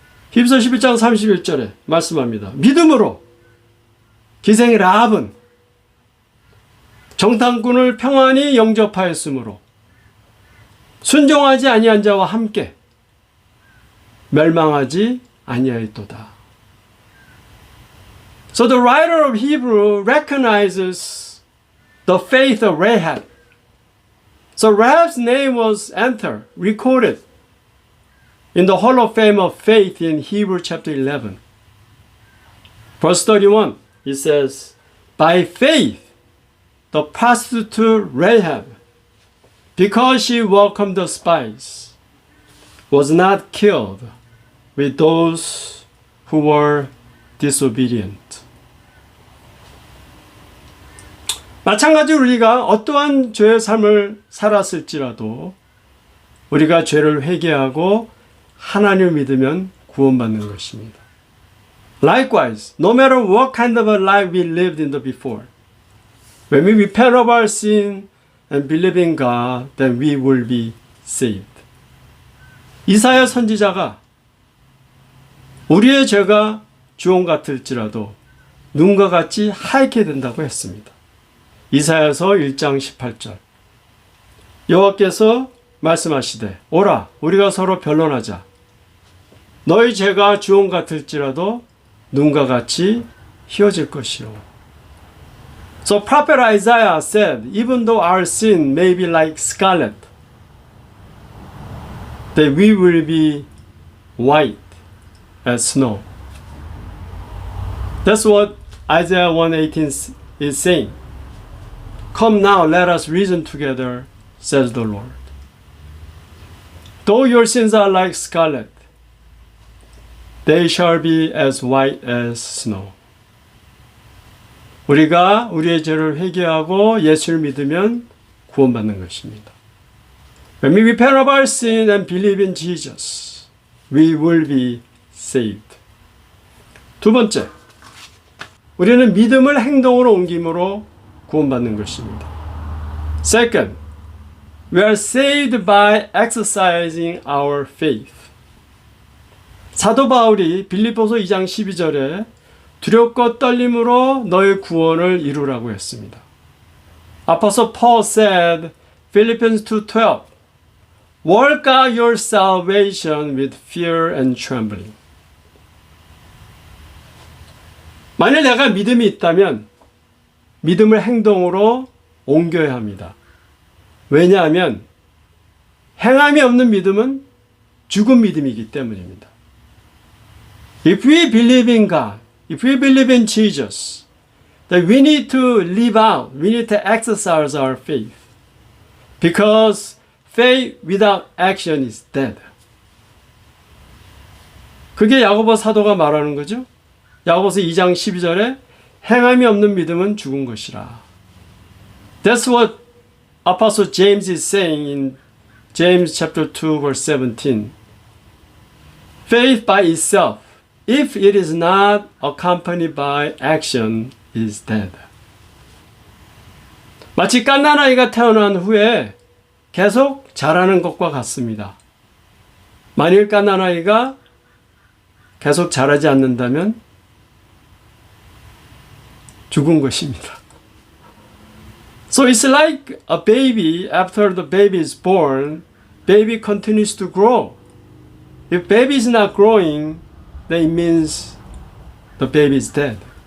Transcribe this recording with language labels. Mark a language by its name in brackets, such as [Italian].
[Korean] 히브리서 11장 31절에 말씀합니다. 믿음으로 기생 라합은 정탐꾼을 평안히 영접하였으므로 순종하지 아니한 자와 함께 멸망하지 아니하였도다. [English] So the writer of Hebrew recognizes the faith of Rahab. So Rahab's name was recorded in the Hall of Fame of Faith in Hebrew chapter 11. Verse 31, it says, By faith, the prostitute Rahab, because she welcomed the spies, was not killed with those who were disobedient. [Korean] 마찬가지로 우리가 어떠한 죄의 삶을 살았을지라도 우리가 죄를 회개하고 하나님을 믿으면 구원받는 것입니다. [English] Likewise, no matter what kind of a life we lived in the before, when we repent of our sin and believe in God, then we will be saved. [Korean] 이사야 선지자가 우리의 죄가 주홍 같을지라도 눈과 같이 하얗게 된다고 했습니다. 이사야서 1장 18절. 여호와께서 말씀하시되 오라 우리가 서로 변론하자. 너희 죄가 주홍 같을지라도 눈과 같이 희어질 것이요. [English] So prophet Isaiah said, even though our sin may be like scarlet, that we will be white as snow. That's what Isaiah 1:18 is saying. Come now, let us reason together, says the Lord. Though your sins are like scarlet, they shall be as white as snow. [Korean] 우리가 우리의 죄를 회개하고 예수를 믿으면 구원받는 것입니다. [English] When we repent of our sin and believe in Jesus, we will be saved. [Korean] 두 번째, 우리는 믿음을 행동으로 옮김으로 구원받는 것입니다. [English] Second, we are saved by exercising our faith. [Korean] 사도 바울이 빌립보서 2장 12절에 두렵고 떨림으로 너의 구원을 이루라고 했습니다. [English] Apostle Paul said, Philippians 2:12, Work out your salvation with fear and trembling. [Korean] 만일 내가 믿음이 있다면 믿음을 행동으로 옮겨야 합니다. 왜냐하면 행함이 없는 믿음은 죽은 믿음이기 때문입니다. [English] If we believe in God, if we believe in Jesus, then we need to live out, we need to exercise our faith. Because faith without action is dead. [Korean] 그게 야고보 사도가 말하는 거죠. 야고보서 2장 12절에 행함이 없는 믿음은 죽은 것이라. [English] That's what Apostle James is saying in James chapter 2 verse 17. Faith by itself, if it is not accompanied by action, is dead. [Korean] 마치 갓난아이가 태어난 후에 계속 자라는 것과 같습니다. 만일 갓난아이가 계속 자라지 않는다면 죽은 것입니다. [English] So it's like a baby. After the baby is born, baby continues to grow. If baby is not growing, then it means the baby is dead.